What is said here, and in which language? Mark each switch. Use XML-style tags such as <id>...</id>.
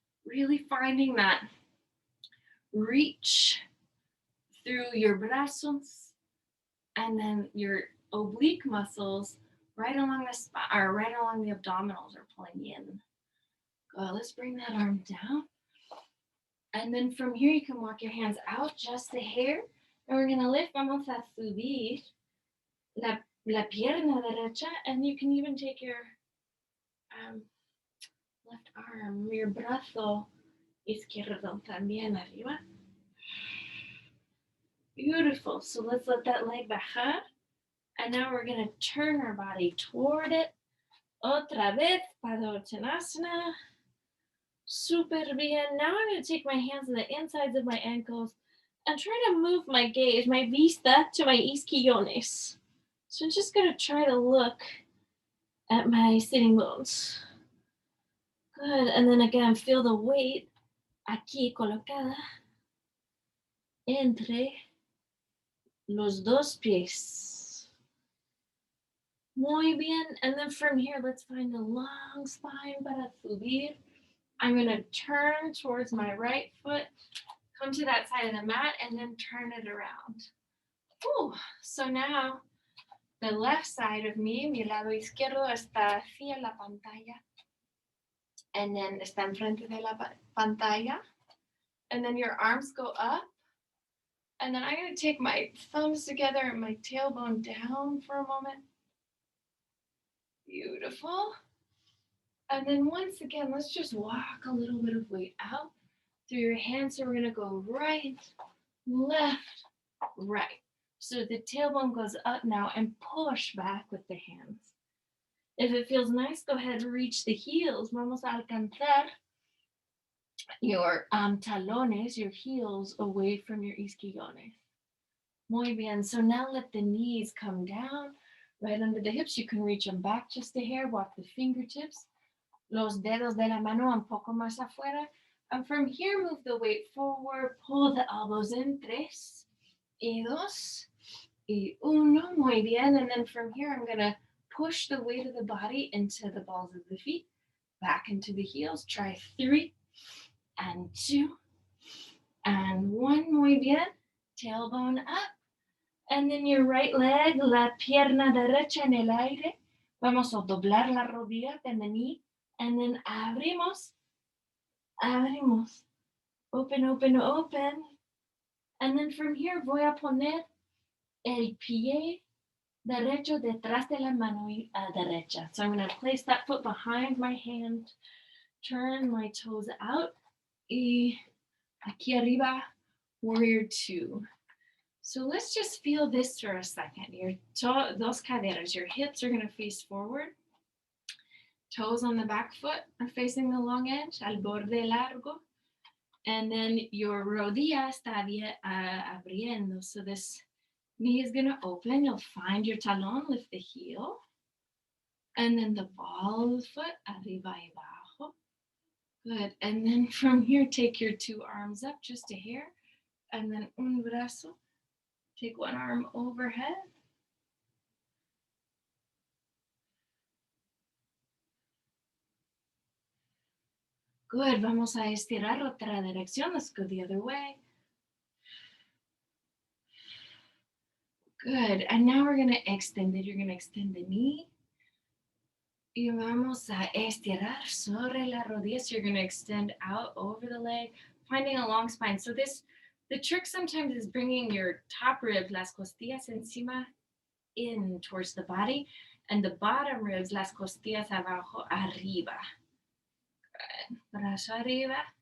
<en>Really finding that reach through your brazos and then your oblique muscles right along the spine, or right along the abdominals are pulling in. Good. Let's bring that arm down. And then from here, you can walk your hands out just a hair. And we're going to lift.</en> <es>Vamos a subir la pierna derecha.</es> <en>And you can even take your left arm, your</en> <es>brazo izquierdo también arriba.</es> <en>Beautiful. So let's let that leg bajar. And now we're going to turn our body toward it.</en> <es>Otra vez, Padottanasana. Super bien.</es> <en>Now I'm going to take my hands on the insides of my ankles and try to move my gaze, my vista, to my isquiones. So I'm just going to try to look at my sitting bones. Good. And then again, feel the weight</en> <es>aquí colocada entre los dos pies. Muy bien.</es> <en>And then from here, let's find a long spine</en> <es>para subir.</es> <en>I'm going to turn towards my right foot, come to that side of the mat, and then turn it around. Ooh. So now the left side of me,</en> <es>mi lado izquierdo, está hacia la pantalla.</es> <en>And then</en> <es>está enfrente de la pantalla.</es> <en>And then your arms go up. And then I'm going to take my thumbs together and my tailbone down for a moment. Beautiful. And then once again, let's just walk a little bit of weight out through your hands. So we're going to go right, left, right. So the tailbone goes up now and push back with the hands. If it feels nice, go ahead and reach the heels.</en> <es>Vamos a alcanzar</es> <en>your talones, your heels, away from your isquiones.</en> <es>Muy bien.</es> <en>So now let the knees come down right under the hips. You can reach them back just a hair. Walk the fingertips.</en> <es>Los dedos de la mano un poco más afuera.</es> <en>And from here, move the weight forward. Pull the elbows in.</en> <es>3, y 2, y 1. Muy bien.</es> <en>And then from here, I'm going to push the weight of the body into the balls of the feet. Back into the heels. Try 3 and 2 and 1.</en> <es>Muy bien.</es> <en>Tailbone up. And then your right leg,</en> <es>la pierna derecha en el aire. Vamos a doblar la rodilla</es> <en>and the knee. And then</en> <es>abrimos. Abrimos.</es> <en>Open, open, open. And then from here</en> <es>voy a poner el pie derecho detrás de la mano derecha.</es> <en>So I'm going to place that foot behind my hand. Turn my toes out.</en> <es>Y aquí arriba, warrior 2.</es> <en>So let's just feel this for a second. Your</en> <es>dos caderas,</es> <en>your hips are going to face forward. Toes on the back foot are facing the long edge,</en> <es>al borde largo.</es> <en>And then your</en> <es>rodilla está abriendo.</es> <en>So this knee is going to open. You'll find your talón, lift the heel. And then the ball of the foot,</en> <es>arriba y abajo.</es> <en>Good. And then from here, take your 2 arms up just a hair. And then</en> <es>un brazo.</es> <en>Take 1 arm overhead. Good.</en> <es>Vamos a estirar otra dirección.</es> <en>Let's go the other way. Good. And now we're going to extend it. You're going to extend the knee.</en> <es>Y vamos a estirar sobre la rodilla.</es> <en>So you're going to extend out over the leg, finding a long spine. So the trick sometimes is bringing your top ribs,</en> <es>las costillas encima,</es> <en>in towards the body, and the bottom ribs,</en> <es>las costillas abajo, arriba.</es> <en>Good.</en> <es>Brazo arriba.</es>